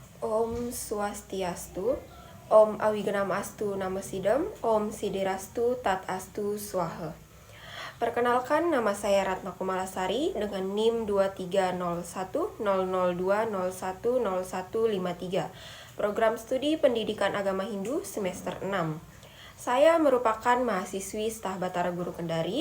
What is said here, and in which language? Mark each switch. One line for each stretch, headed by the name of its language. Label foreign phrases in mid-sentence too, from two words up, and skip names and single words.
Sanskrit: ॐ स्वस्त्यस्तु, ॐ अविघ्नम् अस्तु नमःसिद्धम्, ॐ सिद्धिरस्तु तत् अस्तु स्वाहा.
Indonesian: Perkenalkan, nama saya Ratna Kumalasari dengan NIM 23010020100153, Program Studi Pendidikan Agama Hindu semester 6. Saya merupakan mahasiswi Staf Batara Guru Kendari.